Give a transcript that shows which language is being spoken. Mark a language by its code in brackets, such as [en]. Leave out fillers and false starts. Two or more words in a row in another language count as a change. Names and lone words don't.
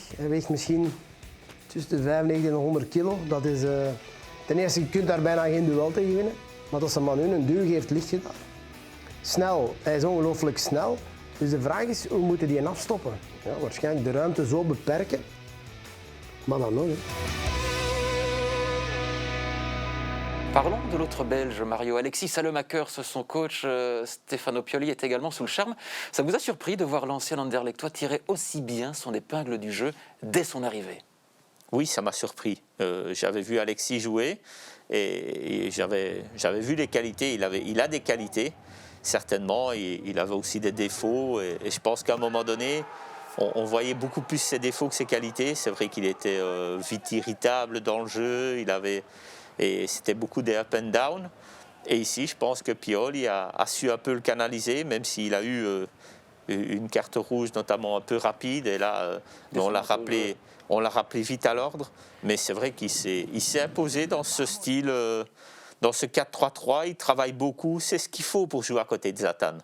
[nl] Hij weegt misschien tussen de 95 en 100 kilo. Dat is, ten eerste, je kunt daar bijna geen duel tegen winnen. Maar als een man nu een duw geeft, ligt je daar. Snel, hij is ongelooflijk snel. Dus de vraag is, hoe moeten die afstoppen? Ja, waarschijnlijk de ruimte zo beperken. Maar dan nog. [fr] Parlons de l'autre Belge, Mario. Alexis Salemakers, son coach Stefano Pioli est également sous le charme. Ça vous a surpris de voir l'ancien Anderlechtois tirer aussi bien son épingle du jeu dès son arrivée? Oui, ça m'a surpris. J'avais vu Alexis jouer et j'avais vu les qualités. Il a des qualités, certainement. Il avait aussi des défauts et je pense qu'à un moment donné, on voyait beaucoup plus ses défauts que ses qualités. C'est vrai qu'il était vite irritable dans le jeu. Et c'était beaucoup des [en] up and down. [fr] Et ici, je pense que Pioli a su un peu le canaliser, même s'il a eu une carte rouge notamment un peu rapide, et là on l'a rappelé vite à l'ordre, mais c'est vrai qu'il s'est imposé dans ce style, dans ce 4-3-3, il travaille beaucoup, c'est ce qu'il faut pour jouer à côté de Zlatan.